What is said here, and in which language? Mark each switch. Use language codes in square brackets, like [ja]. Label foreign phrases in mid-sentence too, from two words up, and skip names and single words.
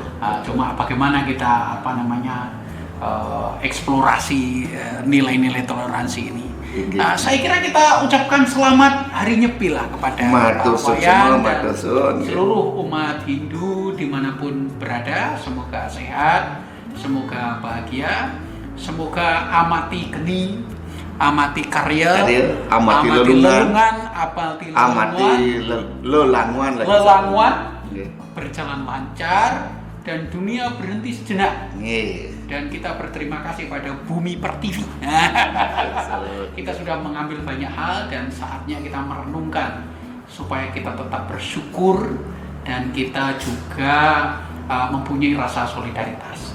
[id] Cuma bagaimana kita eksplorasi nilai-nilai toleransi ini. Saya kira kita ucapkan selamat hari nyepi lah kepada seluruh umat Hindu dimanapun berada. Semoga sehat, semoga bahagia, semoga [ban] amati geni, amati karya, amati lelungan, amati lelanguan, [id] berjalan lancar, dan dunia berhenti sejenak. Dan kita berterima kasih pada Bumi Pertiwi. Kita sudah mengambil banyak hal, dan saatnya kita merenungkan supaya kita tetap bersyukur, dan kita juga mempunyai rasa solidaritas.